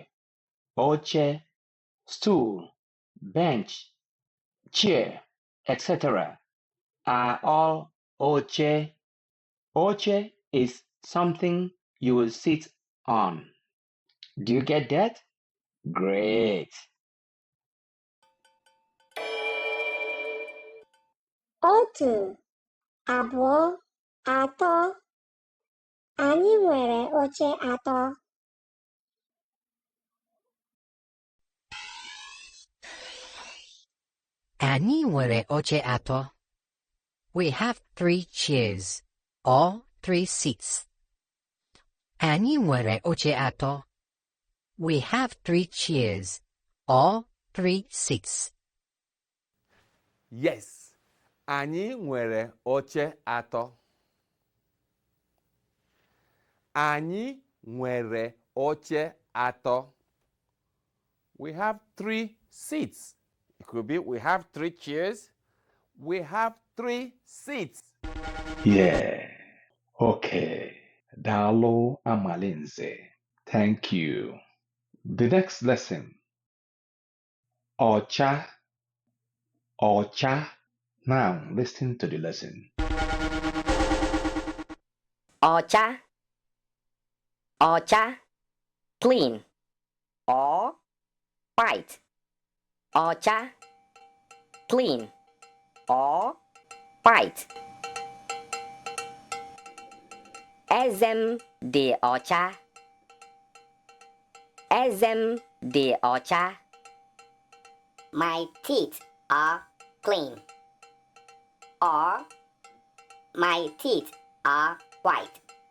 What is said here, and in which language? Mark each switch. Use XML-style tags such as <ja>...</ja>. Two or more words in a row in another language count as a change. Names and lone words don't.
<en>Oche. Stool. Bench. Chair, etc. are all oche. Oche is something you will sit on. Do you get that? Great.</en> <ig>Otu, abụọ, atọ. Anyị nwere oche atọ. Anyị nwere oche atọ.</ig> <en>We have 3 chairs, or 3 seats.</en> <ig>Anyị nwere oche atọ.</ig> <en>We have 3 chairs, or 3 seats. Yes,</en> <ig>anyị nwere oche atọ. Anyị nwere oche atọ.</ig> <en>We have 3 seats. It could be we have 3 chairs. We have 3 seats. Yeah.</en> <ig>Okay. Daalụ Amalinze.</ig> <en>Thank you. The next lesson.</en> <ig>Ọcha. Ọcha.</ig> <en>Now listen to the lesson.</en> <ig>Ocha. Ocha.</ig> <en>Clean or white. Ocha. Clean or white.</en> <ig>Ezem dị ọcha. Ezem dị ọcha.</ig> <en>My teeth are clean. Or my teeth are white.</en>